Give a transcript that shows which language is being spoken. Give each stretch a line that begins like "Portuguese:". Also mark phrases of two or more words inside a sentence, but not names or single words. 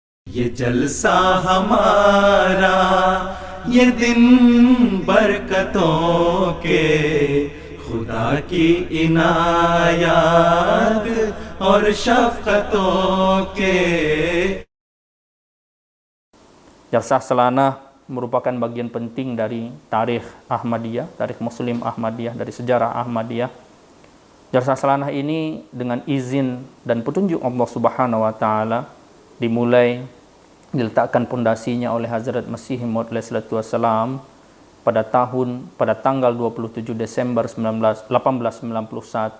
Urdu: یہ جلسہ ہمارا یہ دن برکتوں کے خدا کی عنایت اور شفقتوں کے.
Indonesian: Jalsah Salanah merupakan bagian penting dari tarikh Ahmadiyah, tarikh Muslim Ahmadiyah, dari sejarah Ahmadiyah. Jalsah Salanah ini dengan izin dan petunjuk Allah
Arabic: سبحانه وتعالى
Indonesian: dimulai, diletakkan pondasinya oleh Hazrat Masih Maud Wassalam pada tanggal 27 Desember 1891.